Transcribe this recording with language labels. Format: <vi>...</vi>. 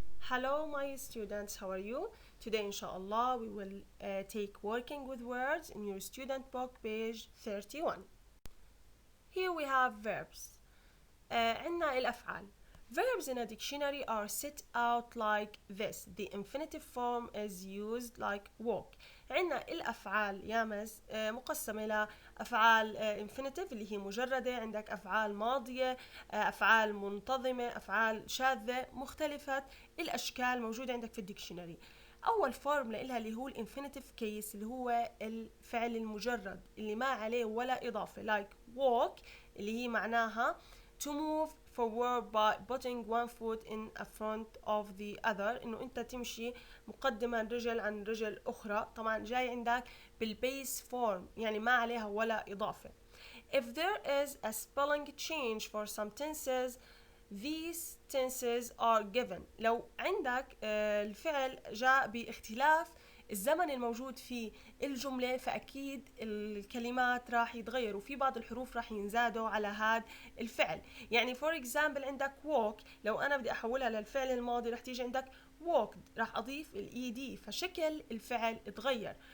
<en>Hello, my students, how are you? Today, inshallah, we will take working with words in your student book, page 31. Here we have verbs.</en> <ar>عندنا الأفعال.</ar> <en>Verbs in a dictionary are set out like this. The infinitive form is used like walk.</en> <ar>عندنا الأفعال يامس مقسمة لأفعال infinitive اللي هي مجردة، عندك أفعال ماضية، أفعال منتظمة، أفعال شاذة، مختلفة الأشكال موجودة عندك في الديكشنري. أول فورم لإلها اللي هو الانفينيتيف كيس اللي هو الفعل المجرد اللي ما عليه ولا إضافة like walk اللي هي معناها</ar> <en>to move forward by putting one foot in front of the other،</en> <ar>انه انت تمشي مقدما رجل عن رجل اخرى. طبعا جاي عندك بالبيس فورم يعني ما عليها ولا اضافة.</ar> <en>If there is a spelling change for some tenses, these tenses are given.</en> <ar>لو عندك الفعل جاء باختلاف الزمن الموجود في الجملة فأكيد الكلمات راح يتغيروا، وفي بعض الحروف راح ينزادوا على هذا الفعل. يعني</ar> <en>for example</en> <ar>عندك walk، لو أنا بدي أحولها للفعل الماضي راح تيجي عندك walked، راح أضيف ال ed فشكل الفعل اتغير.</ar>